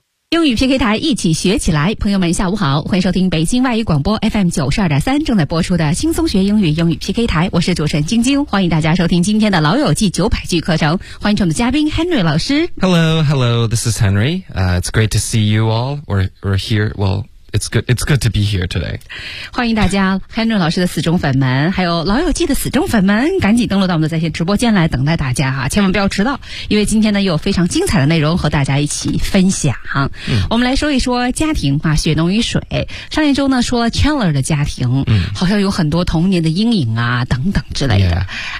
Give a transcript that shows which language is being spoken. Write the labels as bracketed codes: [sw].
[zh] 英语 PK 台一起学起来，朋友们下午好，欢迎收听北京外语广播 FM92.3 正在播出的轻松学英语英语 PK 台，我是主持人晶晶，欢迎大家收听今天的老友记900句课程，欢迎我们的嘉宾 Henry 老师。 [en] Hello, this is Henry、it's great to see you all, we're here, well it's good to be here today. [zh] 欢迎大家 Henry 老师的死忠粉们，还有老友记的死忠粉们，赶紧登录到我们的在线直播间来等待大家哈，千万不要迟到，因为今天呢有非常精彩的内容和大家一起分享、嗯、我们来说一说家庭啊，血浓于水。上一周呢说了 Chandler 的家庭、嗯、好像有很多童年的阴影啊等等之类的、yeah.